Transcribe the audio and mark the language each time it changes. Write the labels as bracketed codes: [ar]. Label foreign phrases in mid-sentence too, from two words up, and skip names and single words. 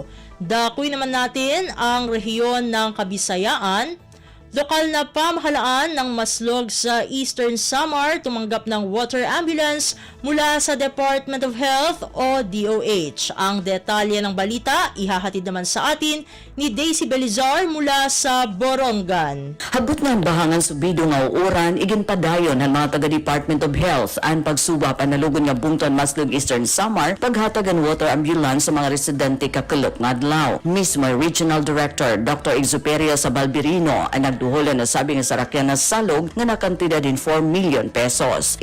[tl] Dakuy naman natin ang rehiyon ng Kabisayaan. Lokal na pamahalaan ng Maslog sa Eastern Samar tumanggap ng water ambulance mula sa Department of Health o DOH. Ang detalye ng balita ihahatid naman sa atin ni Daisy Belizar mula sa Borongan. [war] Habot nga ang bahangan subido nga uuran, igin padayon ng mga taga-Department of Health ang pagsuba panalugon nga bungton Maslog Eastern Samar paghatagan [en] water ambulance [war] sa mga residente kakulot nga adlaw. Mismo Regional Director Dr. Exuperia Sabalbirino ang nagduholan na sabi nga sarakyan na salog nga nakantida din 4 million pesos.